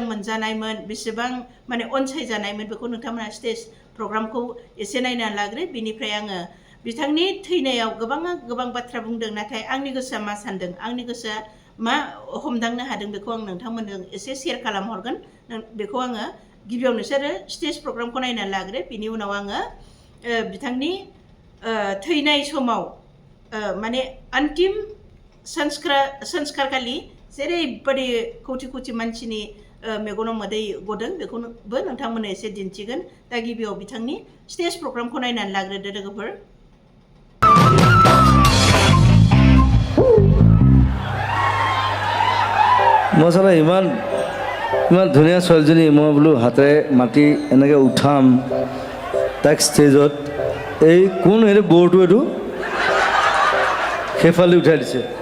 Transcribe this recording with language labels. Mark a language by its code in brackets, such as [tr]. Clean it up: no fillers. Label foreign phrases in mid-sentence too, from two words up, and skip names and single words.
[brx] मोनजानायमोन बेसेबां माने अनसायजानायमोन बेखौ नोंथांमोना स्टेज प्रग्रामखौ एसे नायनानै लाग्रो बिनिफ्राय आङो बिथांनि थैनायाव गोबां बाथ्रा बुंदों नाथाय आंनि गोसोआ मा सानदों आंनि गोसोआ मा हमदांनो हादों बेखौ आं नोंथांमोनजों एसे शेयार खालामहरगोन बेखौ आङो गिबियाव नोंसोरो स्टेज प्रग्रामखौ नायनानै लाग्रो बिनि उनाव आङो बिथांनि थैनाय समाव माने अन्तिम संस्कारखालि जेरैबायदि खौथि मानसिनि मेगनाव मोदै गदों बेखौबो नोंथांमोननो एसे दिन्थिगोन दा गिबियाव बिथांनि स्टेज प्रग्रामखौ नायनानै लाग्रोदो लोगोफोर [as] মই চালা ইমান ধুনীয়া ছোৱালীজনী মই বোলো হাতেৰে মাতি এনেকৈ উঠাম তাইক ষ্টেজত এই কোন হেৰি বৰটো এইটো সেইফালে উঠাই দিছে